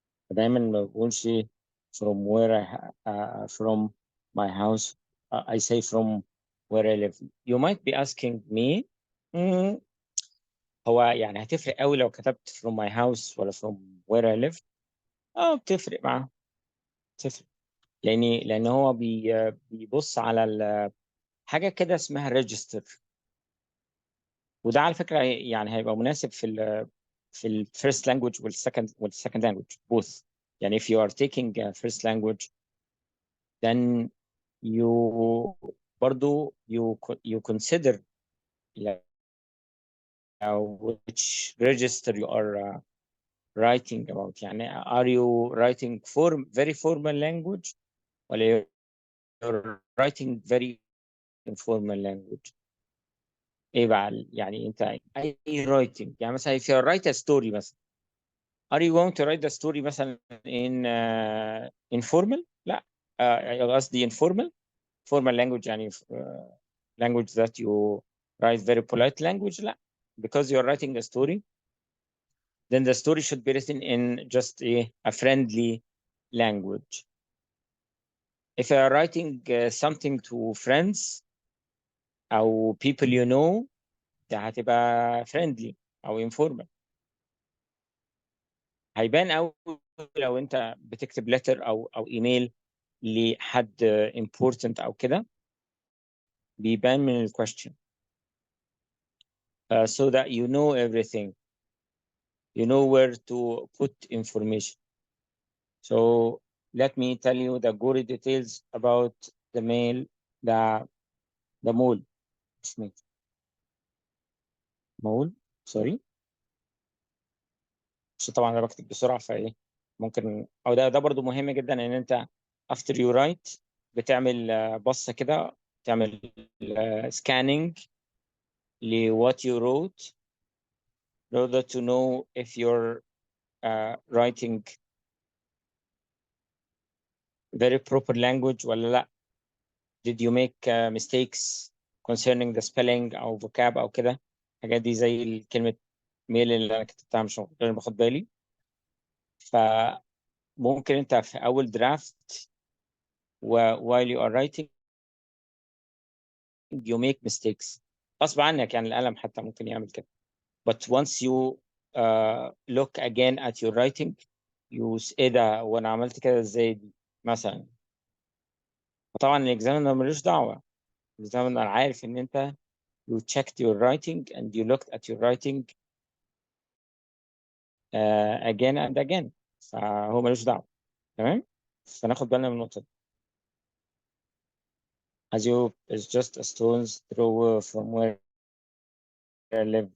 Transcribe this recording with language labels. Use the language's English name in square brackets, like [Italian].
[Arabic] دايما ما بقولش [English] from where from my house. I say from where I live. You might be asking me "Hmm, [Arabic] هو يعني هتفرق قوي لو كتبت [English] from my house [Arabic] ولا [English] from where I live"؟ [Arabic] بتفرق معاه، بتفرق. لان هو بيبص على حاجه كده اسمها register. وده على فكره يعني هيبقى مناسب في ال [English] first language [Arabic] وال [English] second language both. [Arabic] يعني [English] if you are taking a first language then you [Arabic] برضو [English] you consider which register you are writing about. [Arabic] يعني [English] are you writing very formal language [Arabic] ولا [English] you're writing very informal language؟ [Arabic] ايه بقى يعني انت اي [English] writing؟ [Arabic] يعني مثلا [English] if you write a story [Arabic] مثلا [English] are you going to write the story مثلا in informal؟ [Arabic] لا. قصدي [English] informal formal language [Arabic] يعني [English] language that you write very polite language. [Arabic] لا. [English] because you're writing a story then the story should be written in just a friendly language. If you are writing something to friends أو people you know [Arabic] ده هتبقى [English] friendly أو informal. [Arabic] هيبان أوي لو أنت بتكتب letter أو إيميل لحد important أو كده، بيبان من ال question. [English] So that you know everything, you know where to put information. So let me tell you the gory details about the mail the mole. [Arabic] اسمه مول، سوري. بس طبعا انا بكتب بسرعه فايه ممكن، او ده برضو مهم جدا ان انت [English] after you write [Arabic] بتعمل بصه كده، تعمل scanning ل [English] what you wrote in order to know if you're writing very proper language [Arabic] ولا لا. [English] did you make mistakes concerning the spelling او vocab [Arabic] او كده. الحاجات دي زي الكلمه ميل اللي انا كتبتها مش غير باخد بالي. فممكن انت في اول درافت [English] while you are writing you make mistakes [Arabic] غصب عنك، يعني القلم حتى ممكن يعمل كده. [English] but once you look again at your writing [Arabic] ايه ده وانا عملت كده ازاي دي مثلا. طبعا الاكزامينر ملوش دعوه. الاكزامينر عارف ان انت [English] you checked your writing and you looked at your writing again and again. [Arabic] فهو ملوش دعوه. تمام. فناخد بالنا من النقطه دي. [English] As you is just a stone's throw from where I live.